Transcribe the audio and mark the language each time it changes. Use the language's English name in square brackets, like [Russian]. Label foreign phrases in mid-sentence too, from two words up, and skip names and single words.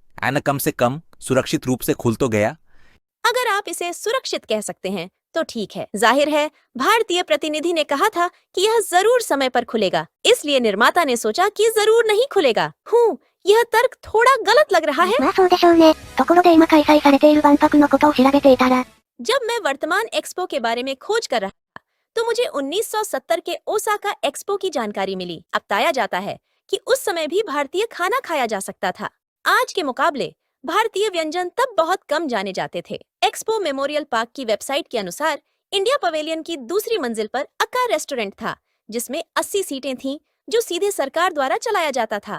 [Hindi] एंड कम से कम सुरक्षित रूप से खुल तो गया। अगर आप इसे सुरक्षित कह सकते हैं तो ठीक है। जाहिर है भारतीय प्रतिनिधि ने कहा था कि यह जरूर समय पर खुलेगा, इसलिए निर्माता ने सोचा कि जरूर नहीं खुलेगा। यह तर्क थोड़ा गलत लग रहा है। [Japanese] まあそうでしょうね。ところで今開催されている万博のことを調べていたら、 [Hindi] जब मैं वर्तमान एक्सपो के बारे में खोज कर रहा था तो मुझे 1970 के ओसाका एक्सपो की जानकारी मिली। अब बताया जाता है कि उस समय भी भारतीय खाना खाया जा सकता था। आज के मुकाबले भारतीय व्यंजन तब बहुत कम जाने जाते थे। एक्सपो मेमोरियल पार्क की वेबसाइट के अनुसार इंडिया पवेलियन की दूसरी मंजिल पर अक्का रेस्टोरेंट था, जिसमें 80 सीटें थीं, जो सीधे सरकार द्वारा चलाया जाता था।